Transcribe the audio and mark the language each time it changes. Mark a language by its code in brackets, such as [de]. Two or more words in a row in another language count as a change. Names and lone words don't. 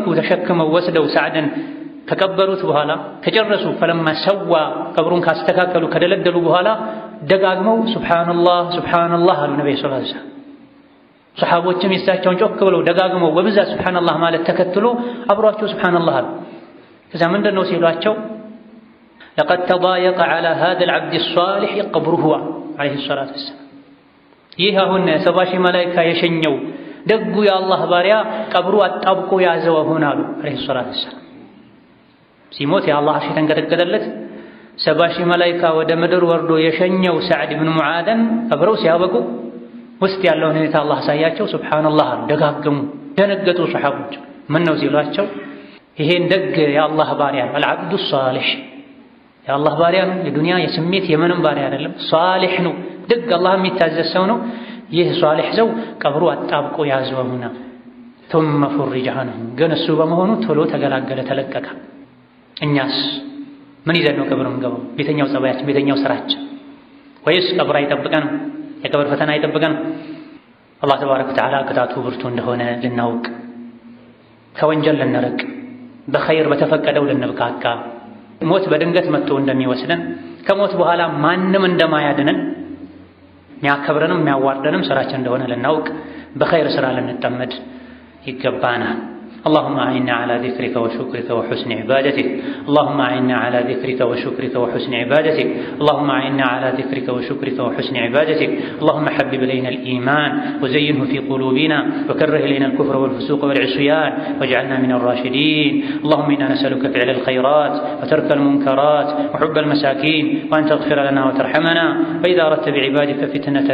[am] ተሸክመው ወስደው ሰዕድን ከቀበሩት በኋላ ከጨረሱ [ar] فلما سوى [am] ቀብሩን ካስተካከሉ ከደለደሉ በኋላ ደጋግመው [ar] سبحان الله سبحان الله [am] አሉ ነብዩ [ar] صلى الله عليه وسلم። [am] ሰሓቦችም የሳቸውን ጮክ ብለው ደጋግመው በብዛት ሱብሓነላህ ማለት ተከትሎ አብሯቸው ሱብሓነላህ አሉ። ከዛ ምንድነው ሲሏቸው [ar] لقد تضايق على هذا العبد الصالح قبره عليه الصلاة والسلام [am] ይህ አሁን 70 ሺህ መላእክት የሸኘው ደጉ የአላህ ባሪያ ቀብሩ አጣብቆ ያዘው አሁን አሉ [ar] عليه الصلاة والسلام [am] ሲሞት የአላህ አርሽ ተንቀጠቀጠለት 70 ሺህ መላእክት ወደ ምድር ወርዶ የሸኘው ሰዕድ ኢብኑ ሙዓዝን ቀብረው ሲያበቁ ውስጥ ያለውን ሁኔታ አላህ ሳያቸው ሱብሃንአላህ ደጋገሙ ደነገጡ ሱሐቦች ምን ነው ሲሏቸው ይሄን ደግ የአላህ ባሪያ [ar] العبد الصالح [am] የአላህ ባሪያ ነው የዱንያ የስሜት የምንም ባሪያ አይደለም ሷሊህ ነው ደግ አላህ የሚታዘዝ ሰው ነው ይህ ሷሊህ ሰው ቀብሩ አጣብቆ ያዘውና [ar] ثم فرج عنه [am] ግን እሱ በመሆኑ ቶሎ ተገላገለ ተለቀቀ እኛስ ምን ይዘን ነው ቀብር የምንገባው ቤተኛው ጸባያችን ቤተኛው ስራችን ወይስ ቀብር አይጠብቀንም የቀብር ፈተና አይጠብቀንም አላህ [ar] تبارك وتعالى [am] ቅጣቱ ብርቱ እንደሆነ ልናውቅ ከወንጀል ልንርቅ በኸይር በተፈቀደው ልንብቃቃ ሞት በድንገት መጥቶ እንደሚወስደን ከሞት በኋላ ማንም እንደማያድነን የሚያከብረንም የሚያዋርደንም ስራችን እንደሆነ ልናውቅ በኸይር ስራ ልንጠመድ ይገባናል [ar] اللهم أعنا على ذكرك وشكرك وحسن عبادتك اللهم أعنا على ذكرك وشكرك وحسن عبادتك اللهم أعنا على ذكرك وشكرك وحسن عبادتك اللهم حبب إلينا الإيمان وزينه في قلوبنا وكره إلينا الكفر والفسوق والعصيان واجعلنا من الراشدين اللهم إنا نسألك فعل الخيرات وترك المنكرات وحب المساكين وأن تغفر لنا وترحمنا وإذا أردت بعبادك فتنة